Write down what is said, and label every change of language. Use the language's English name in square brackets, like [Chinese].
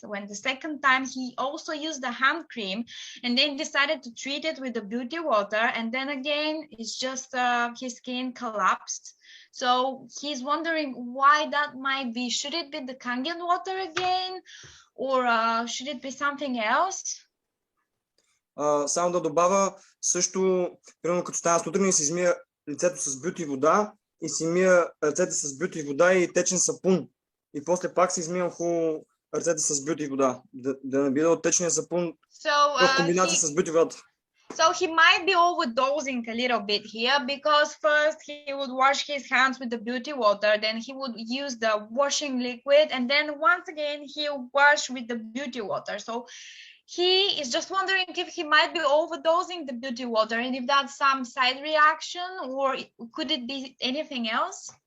[English] When the second time he also used the hand cream and then decided to treat it with the beauty water, and then again it's just his skin collapsed. So he's wondering why that might be. Should it be the Kangen water again, or should it be something else? [Bulgarian] Само да добавя също, примерно като стана сутрин и си измия лицето с бюти вода и си мия ръцете с бюти вода и течен сапун. И после пак си измиям хубаво ръцете с бюти вода. Да не биде от течния сапун в комбинация с бюти водата. [English] So he might be overdosing a little bit here because first he would wash his hands with the beauty water, then he would use the washing liquid, and then once again he'll wash with the beauty water. So he is just wondering if he might be overdosing the beauty water and if that's some side reaction or could it be anything else?